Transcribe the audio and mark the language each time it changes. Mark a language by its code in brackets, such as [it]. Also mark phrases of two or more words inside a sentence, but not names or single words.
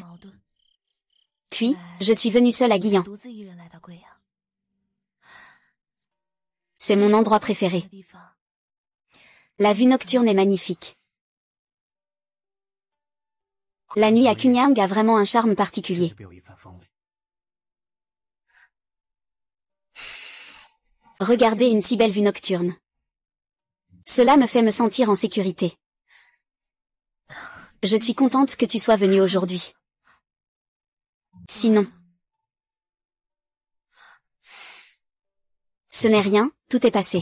[fr] Puis, je suis venue seule à Guiyan. C'est mon endroit préféré. La vue nocturne est magnifique. La nuit à Kunyang a vraiment un charme particulier. [zh] 别有一番风味。 [fr] Regardez une si belle vue nocturne. Cela me fait me sentir en sécurité. Je suis contente que tu sois venue aujourd'hui. Sinon, ce n'est rien, tout est passé.